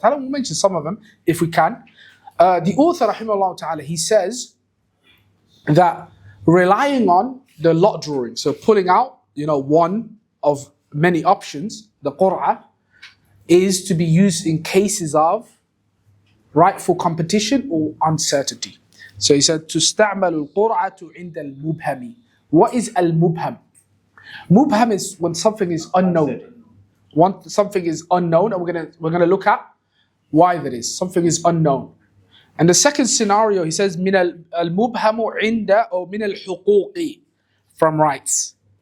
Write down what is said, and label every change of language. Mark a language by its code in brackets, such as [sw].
[en] We'll mention some of them if we can. The author, rahimahullah ta'ala, he says that relying on the lot drawing, so pulling out, one of many options, the Qur'an, is to be used in cases of rightful competition or uncertainty. So he said, [ar] تُسْتَعْمَلُ الْقُرْعَةُ عِنْدَ الْمُبْهَمِ. [en] What is al-mubham? Mubham is when something is unknown. Something is unknown, and we're gonna look at why that is. Something is unknown. And the second scenario, he says, [ar] من المبهم عند أو من الحقوق, [en] from rights.